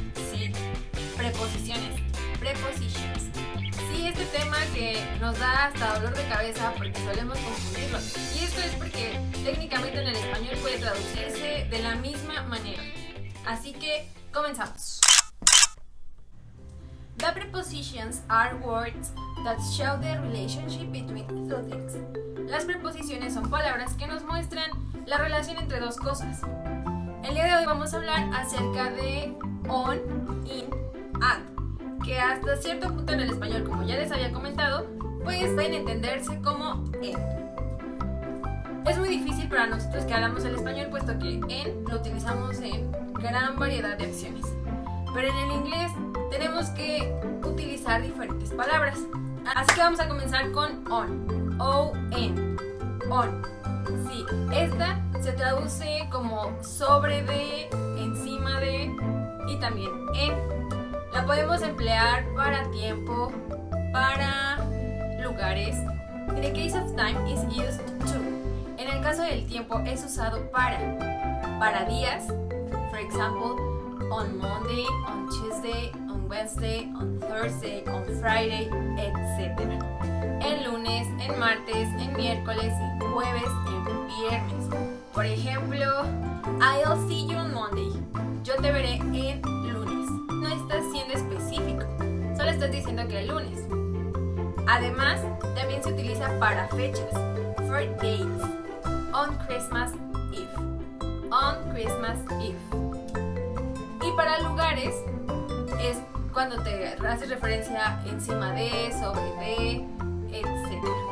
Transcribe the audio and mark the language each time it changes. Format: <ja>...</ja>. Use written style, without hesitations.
<es>Sí, preposiciones, prepositions. Sí, este tema que nos da hasta dolor de cabeza porque solemos confundirlo. Y esto es porque técnicamente en el español puede traducirse de la misma manera. Así que comenzamos.</es> <en>The prepositions are words that show the relationship between two things.</en> <es>Las preposiciones son palabras que nos muestran la relación entre dos cosas. El día de hoy vamos a hablar acerca de on, in, at, que hasta cierto punto en el español, como ya les había comentado, pues pueden entenderse como en. Es muy difícil para nosotros que hablamos el español, puesto que en lo utilizamos en gran variedad de acciones. Pero en el inglés tenemos que utilizar diferentes palabras. Así que vamos a comenzar con on. O-N. On. Sí, esta se traduce como sobre de, encima de y también en. La podemos emplear para tiempo, para lugares.</es> <en>In the case of time is used to.</en> <es>En el caso del tiempo es usado para días.</es> <en>For example, on Monday, on Tuesday, on Wednesday, on Thursday, on Friday, etc.</en> <es>En lunes, en martes, en miércoles, en jueves, en viernes. Por ejemplo,</es> <en>I'll see you on Monday.</en> <es>Yo te veré en lunes. No estás siendo específico, solo estás diciendo que el lunes. Además, también se utiliza para fechas.</es> <en>For dates. On Christmas Eve. On Christmas Eve.</en> <es>Y para lugares es cuando te haces referencia encima de, sobre de, etc.</es>